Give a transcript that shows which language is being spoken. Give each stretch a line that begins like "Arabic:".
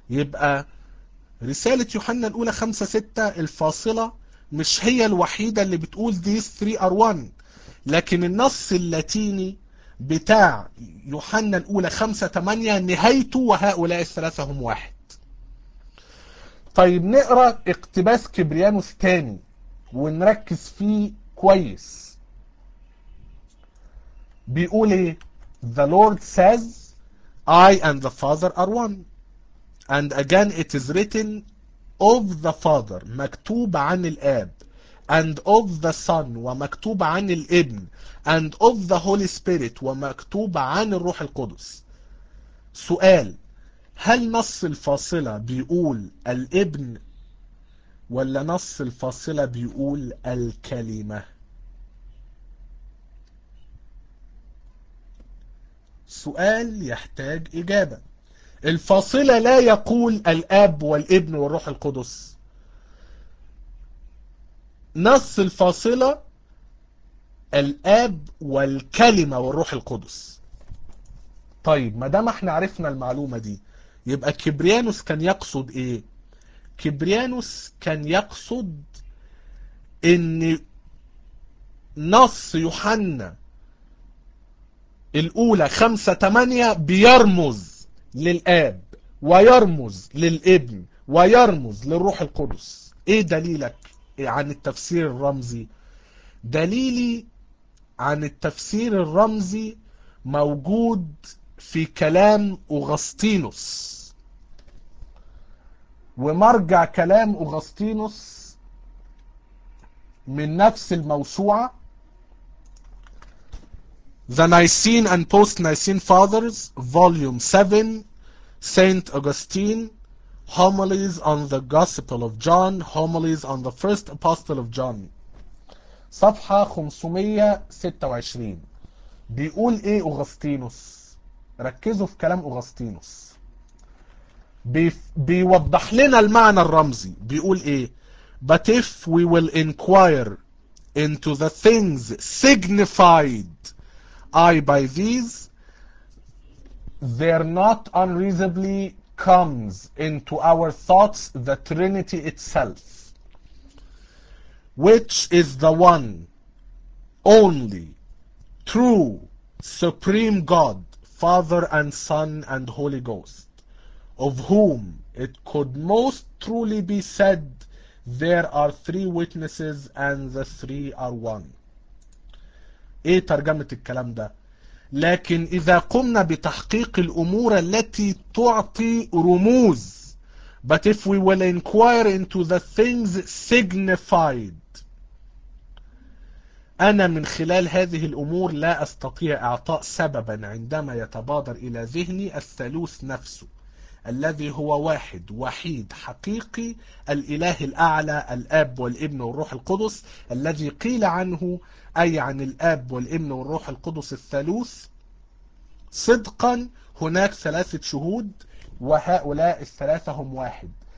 Arabic: يبقى رسالة يوحنا الأولى 5-6 الفاصلة مش هي الوحيدة اللي بتقول
English: these three are one,
Arabic: لكن النص اللاتيني بتاع يوحنا الأولى 5-8 نهايته وهؤلاء الثلاثة هم واحد. طيب نقرأ اقتباس كبريانوس تاني ونركز فيه كويس. بيقول
English: the Lord says I and the Father are one. And again it is written of the Father,
Arabic: مكتوب عن الآب.
English: And of the Son,
Arabic: ومكتوب عن الابن.
English: And of the Holy Spirit,
Arabic: ومكتوب عن الروح القدس. سؤال, هل نص الفاصلة بيقول الابن ولا نص الفاصلة بيقول الكلمة؟ سؤال يحتاج إجابة. الفاصلة لا يقول الأب والابن والروح القدس, نص الفاصلة الأب والكلمة والروح القدس. طيب مادام احنا عرفنا المعلومة دي, يبقى كبريانوس كان يقصد ايه؟ كبريانوس كان يقصد ان نص يوحنا الأولى 5-8 بيرمز للآب ويرمز للابن ويرمز للروح القدس. ايه دليلك عن التفسير الرمزي؟ دليلي عن التفسير الرمزي موجود في كلام أغسطينوس, ومرجع كلام أغسطينوس من نفس الموسوعة
English: The Nicene and Post-Nicene Fathers, Volume 7, Saint Augustine, Homilies on the Gospel of John, Homilies on the First Apostle of John.
Arabic: صفحة 526. بيقول إيه أغسطينوس؟ ركزوا في كلام أغسطينوس. بيوضح لنا المعنى الرمزي. بيقول إيه؟
English: But if we will inquire into the things signified I by these, there not unreasonably comes into our thoughts the Trinity itself, which is the one, only, true, supreme God, Father and Son and Holy Ghost, of whom it could most truly be said, there are three witnesses and the three are one.
Arabic: ايه ترجمة الكلام ده؟ لكن اذا قمنا بتحقيق الامور التي تعطي رموز,
English: but if we will inquire into the things signified,
Arabic: انا من خلال هذه الامور لا استطيع اعطاء سببا عندما يتبادر الى ذهني الثالوث نفسه الذي هو واحد وحيد حقيقي الاله الاعلى الاب والابن والروح القدس الذي قيل عنه أي عن الآب والابن والروح القدس الثالوث صدقا هناك ثلاثة شهود وهؤلاء الثلاثة هم واحد.